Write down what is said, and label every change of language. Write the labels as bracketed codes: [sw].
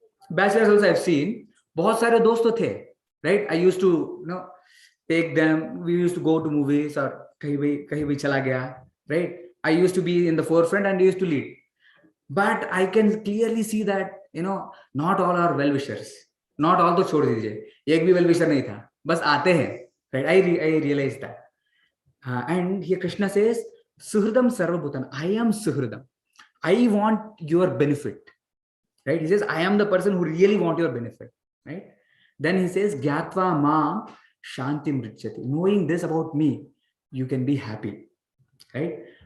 [en] Bachelors also I've seen. [hi] बहुत सारे दोस्त तो थे. Right? [en] I used to take them. We used to go to movies or [hi] कहीं भी चला गया. [en] Right? I used to be in the forefront and used to lead. But I can clearly see that, not all are well wishers. Not all [hi] तो छोड़ दीजिए, एक भी well wisher नहीं था, बस आते हैं, right? [en] I realized that. And here Krishna says, Suhridam Sarvabhutan, I am Suhridam. I want your benefit, right? He says, I am the person who really want your benefit, right? Then he says, [sa] Gyatva ma shantim richati. [en] Knowing this about me, you can be happy, right?